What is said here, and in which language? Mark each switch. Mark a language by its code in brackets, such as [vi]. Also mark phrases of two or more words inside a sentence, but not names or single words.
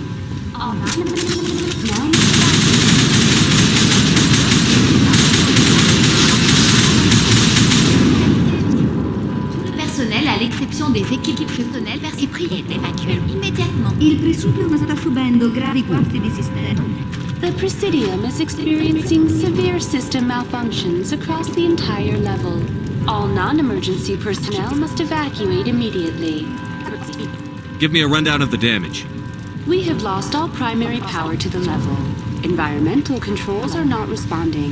[fr] All Tout le personnel, à l'exception des équipes personnelles, est prié d'évacuer immédiatement. [it] Il Presidium sta subendo gravi guasti di sistema. [en] The Presidium is experiencing severe system malfunctions across the entire level. All non-emergency personnel must evacuate immediately. Give me a rundown of the damage. We have lost all primary power to the level. Environmental controls are not responding.